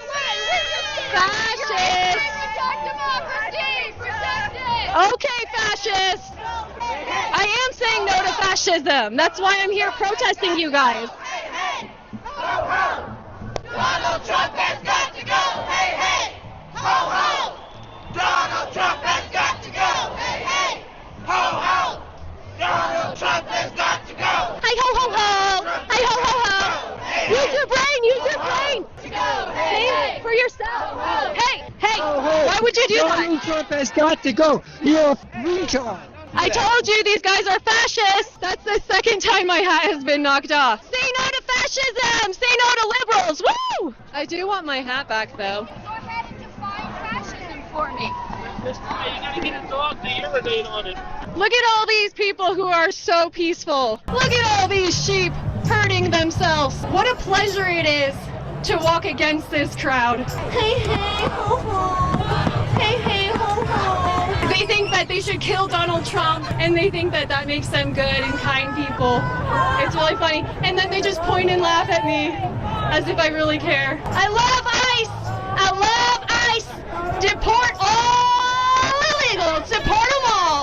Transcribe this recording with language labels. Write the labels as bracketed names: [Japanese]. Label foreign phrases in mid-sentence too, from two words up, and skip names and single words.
[English] Fascists! Protect democracy! Protect it! Okay, fascists! I am saying no to fascism. That's why I'm here protesting you guys. Donald Trump has got to go! Hey, hey! Ho, ho! Donald Trump has got to go! Hey, hey! Ho, ho! Donald Trump has got to go! Hi ho ho ho! Hi ho ho ho! Use your brain! Use your brain! Think for yourself! Hey! Hey! Why would you do that? Donald Trump has got to go! You're a retard! I told you these guys are fascists! That's the second time my hat has been knocked off. Say no to fascism! Say no to liberals! Woo! I do want my hat back, though. Go ahead and define fascism for me. You gotta get a dog to urinate on it. Look at all these people who are so peaceful. Look at all these sheep hurting themselves. What a pleasure it is to walk against this crowd. Hey, hey, ho, ho. Hey, hey, ho, ho. They think that they should kill Donald Trump, and they think that that makes them good and kind people. It's really funny. And then they just point and laugh at me as if I really care. I love ICE! I love ICE! Deport all illegals! Deport them all!